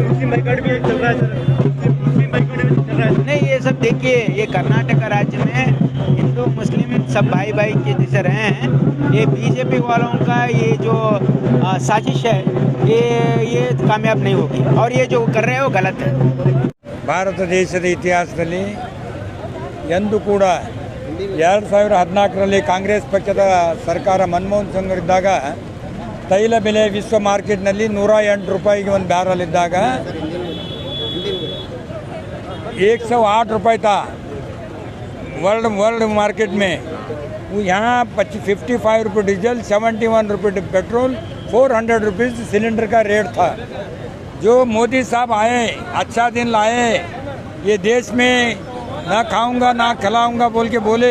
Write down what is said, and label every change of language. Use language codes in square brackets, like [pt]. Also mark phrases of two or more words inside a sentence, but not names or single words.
[hi] मुस्लिम बाइकआउट भी चल रहा है सर, मुस्लिम बाइकआउट भी चल रहा है। नहीं, ये सब देखिए, ये कर्नाटक राज्य में हिंदू मुस्लिम सब भाई भाई के जैसे रहे हैं। ये बीजेपी वालों का ये जो साजिश है, ये कामयाब नहीं होगी, और ये जो कर रहे हैं वो गलत है। [kn] ಭಾರತ ದೇಶದ ಇತಿಹಾಸದಲ್ಲಿ ಎಂದೂ ಕೂಡ 2014ರಲ್ಲಿ ಕಾಂಗ್ರೆಸ್ ಪಕ್ಷದ ಸರ್ಕಾರ ಮನಮೋಹನ್ ಸಿಂಗ್ ಇದ್ದಾಗ ತೈಲ ಬೆಲೆ ವಿಶ್ವ ಮಾರ್ಕೆಟ್ನಲ್ಲಿ 108 ರೂಪಾಯಿಗೆ ಒಂದು ಬ್ಯಾರಲ್ ಇದ್ದಾಗ [hi] 108 रुपये था [en] world market [kn] में। [hi] वो यहाँ 55 रुपये डीजल, 71 रुपये पेट्रोल, 400 रुपीज़ सिलेंडर का रेट था। जो मोदी साहब आए, अच्छा दिन लाए, ये देश में ना खाऊंगा ना खिलाऊंगा बोल के बोले।